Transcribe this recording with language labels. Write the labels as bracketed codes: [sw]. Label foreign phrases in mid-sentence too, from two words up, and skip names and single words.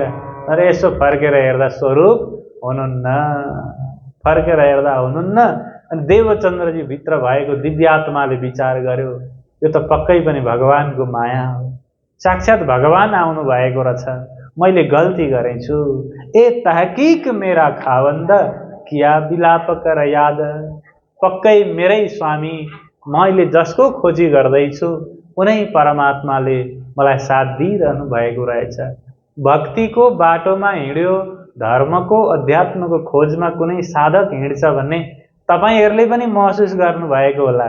[ne] तर यसो फर्केर हेर्दा स्वरूप हुनुहुन्न, फर्केर हेर्दा हुनुहुन्न। अनि देवचन्द्रजी भित्र भएको दिव्यात्माले विचार गर्यो, यो त पक्कै पनि भगवानको माया हो, साक्षात् भगवान आउनु भएको रहेछ, मैले गल्ती गरेछु। [hi] ए तहकीक मेरा खावन्द किया विलाप कर याद। [ne] पक्कै मेरै स्वामी, मैले जसको खोजी गर्दैछु उनै परमात्माले मलाई साथ दिइरहनु भएको रहेछ। भक्तिको बाटोमा हिँड्यो, धर्मको अध्यात्मको खोजमा कुनै साधक हिँड्छ भने तपाईहरुले पनि महसुस गर्नुभएको होला।